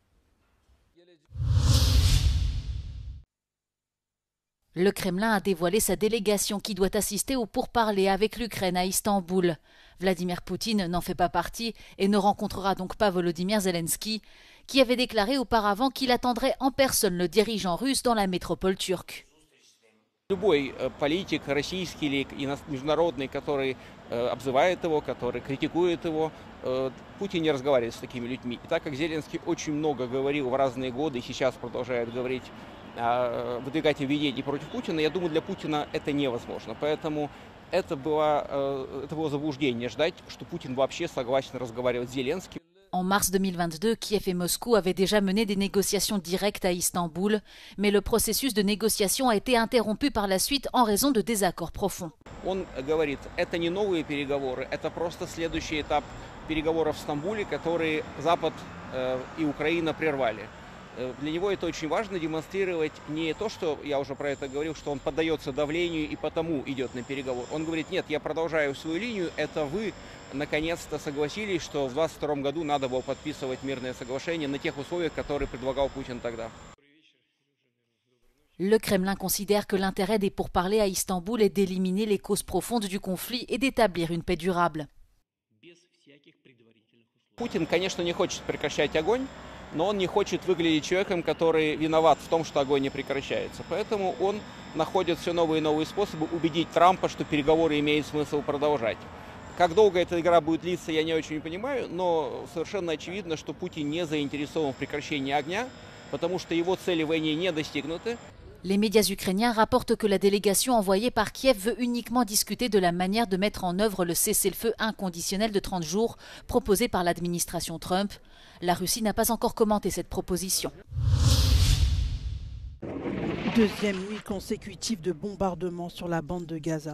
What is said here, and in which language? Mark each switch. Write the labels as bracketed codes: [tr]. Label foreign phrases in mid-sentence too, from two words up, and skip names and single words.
[fr] Le Kremlin a dévoilé sa délégation qui doit assister aux pourparlers avec l'Ukraine à Istanbul. Vladimir Poutine n'en fait pas partie et ne rencontrera donc pas Volodymyr Zelensky, qui avait déclaré auparavant qu'il attendrait en personne le dirigeant russe dans la métropole turque. [ru] Любой политик, российский или международный, который обзывает его, который критикует его, Путин не разговаривает с такими людьми. И так как Зеленский очень много говорил в разные годы и сейчас продолжает говорить, выдвигать обвинения против Путина, я думаю, для Путина это невозможно. Поэтому это было заблуждение ждать, что Путин вообще согласен разговаривать с Зеленским. [fr] En mars 2022, Kiev et Moscou avaient déjà mené des négociations directes à Istanbul, mais le processus de négociation a été interrompu par la suite en raison de désaccords profonds. [ru] Он говорит, это не новые переговоры, это просто следующий этап переговоров в Стамбуле, которые Запад и Украина прервали. Для него это очень важно демонстрировать не то, что я уже про это говорил, что он поддается давлению и потому идет на переговор. Он говорит, нет, я продолжаю свою линию, это вы наконец-то согласились, что в 2022 году надо было подписывать мирное соглашение на тех условиях, которые предлагал Путин тогда. [fr] Le Kremlin considère que l'intérêt des pourparlers à Istanbul est d'éliminer les causes profondes du conflit et d'établir une paix durable. [ru] Путин, конечно, не хочет прекращать огонь, но он не хочет выглядеть человеком, который виноват в том, что огонь не прекращается. Поэтому он находит все новые и новые способы убедить Трампа, что переговоры имеет смысл продолжать. Как долго эта игра будет длиться, я не очень понимаю, но совершенно очевидно, что Путин не заинтересован в прекращении огня, потому что его цели в войне не достигнуты. [fr] Les médias ukrainiens rapportent que la délégation envoyée par Kiev veut uniquement discuter de la manière de mettre en œuvre le cessez-le-feu inconditionnel de 30 jours proposé par l'administration Trump. La Russie n'a pas encore commenté cette proposition. Deuxième nuit consécutive de bombardements sur la bande de Gaza.